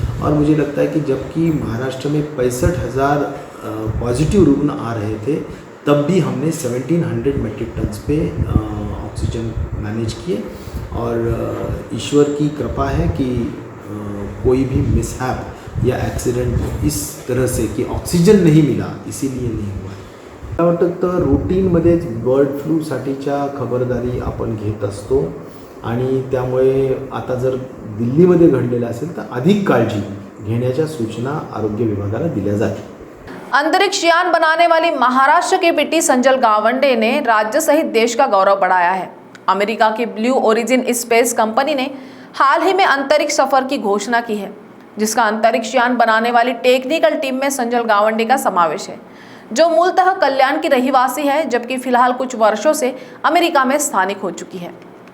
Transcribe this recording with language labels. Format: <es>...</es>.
<hi>और मुझे लगता है कि जबकि महाराष्ट्र में 65,000 पॉजिटिव रुग्ण आ रहे थे, तब भी हमने 1700 मेट्रिक टन्स पे ऑक्सीजन मैनेज किए। और ईश्वर की कृपा है कि कोई भी मिसहैप या ॲक्सिडेंट इस तरह से की ऑक्सिजन नहीं मिला इसीलिए नहीं हुआ है।</hi> <mr>मला वाटतं तर रूटीनमध्येच बर्ड फ्लूसाठीच्या खबरदारी आपण घेत असतो आणि त्यामुळे आता जर दिल्लीमध्ये घडलेलं असेल तर अधिक काळजी घेण्याच्या सूचना आरोग्य विभागाला दिल्या जातील।</mr> <hi>अंतरिक्ष यान बनाने वाली महाराष्ट्र की बेटी संजल गावंडे ने राज्य सहित देश का गौरव बढ़ाया है। अमेरिका की ब्लू ओरिजिन स्पेस कंपनी ने हाल ही में अंतरिक्ष सफर की घोषणा की है, जिसका अंतरिक्ष यान बनाने वाली टेक्निकल टीम में संजल गावंडे का समावेश है, जो मूलतः कल्याण की रहीवासी है, जबकि फिलहाल कुछ वर्षों से अमेरिका में स्थानिक हो चुकी है।</hi>